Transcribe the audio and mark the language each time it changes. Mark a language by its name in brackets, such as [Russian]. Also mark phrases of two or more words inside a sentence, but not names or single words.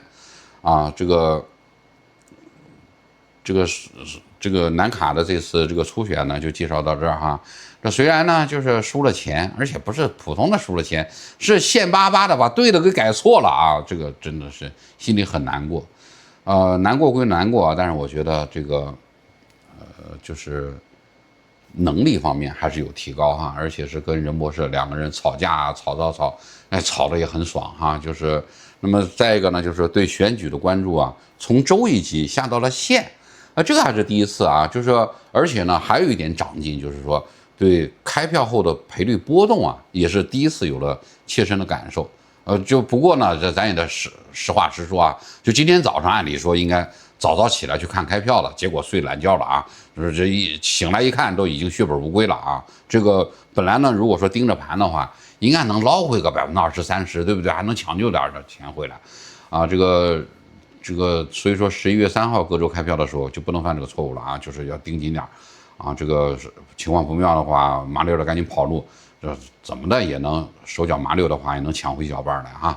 [Chinese] 啊，這個南卡的這次這個初選呢，就介紹到這兒哈。這雖然呢就是輸了錢，而且不是普通的輸了錢，是現巴巴的把對的給改錯了啊！這個真的是心裡很難過。難過歸難過，但是我覺得這個就是能力方面還是有提高哈，而且是跟任博士2個人吵架啊，吵，哎，吵得也很爽哈。就是那麼再一個呢，就是對選舉的關注啊，從州一級下到了縣這個還是第一次啊。就是說而且呢還有一點長進，就是說對開票後的賠率波動啊，也是第一次有了切身的感受。就不過呢，這咱也得實話實說啊。就今天早上，按理說應該早起來去看開票了，結果睡懶覺了啊。就是這一醒來一看都已經血本无归了啊！这个本来呢，如果说盯着盘的话，应该能捞回个20%、30%，对不对？还能抢救点的钱回来，啊，这个，所以说11月3号各州開票的時候就不能犯這個錯誤了啊，就是要盯緊點啊，這個情況不妙的話，麻溜的趕緊跑路，這怎麼的也能手腳麻溜的話也能搶回小半來哈。